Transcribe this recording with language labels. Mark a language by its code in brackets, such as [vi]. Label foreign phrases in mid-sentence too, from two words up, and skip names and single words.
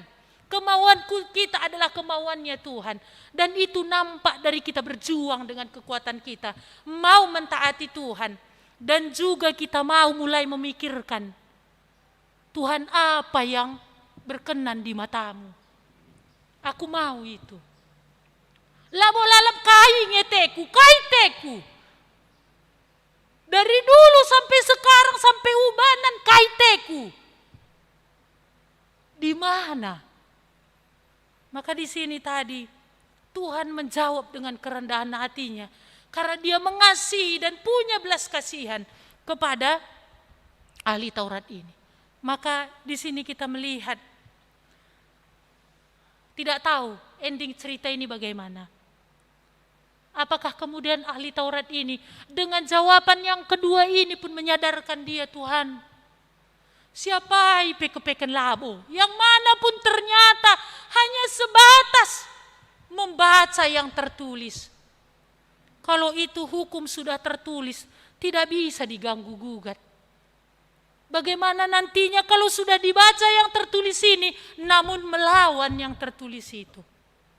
[id] Kemauan kita adalah kemauannya Tuhan. Dan itu nampak dari kita berjuang dengan kekuatan kita. Mau mentaati Tuhan. Dan juga kita mau mulai memikirkan, Tuhan apa yang berkenan di matamu. Aku mau itu. [btx] Labo lalap kai ngeteku, kai teku. [id] Dari dulu sampai sekarang sampai ubanan [btx] kai teku. [id] Di mana? Maka di sini tadi Tuhan menjawab dengan kerendahan hatinya karena dia mengasihi dan punya belas kasihan kepada ahli Taurat ini. Maka di sini kita melihat tidak tahu ending cerita ini bagaimana. Apakah kemudian ahli Taurat ini dengan jawaban yang kedua ini pun menyadarkan dia, Tuhan, siapa [btx] peke-peken labo [id] yang mana pun ternyata hanya sebatas membaca yang tertulis. Kalau itu hukum sudah tertulis, tidak bisa diganggu gugat. Bagaimana nantinya kalau sudah dibaca yang tertulis ini, namun melawan yang tertulis itu.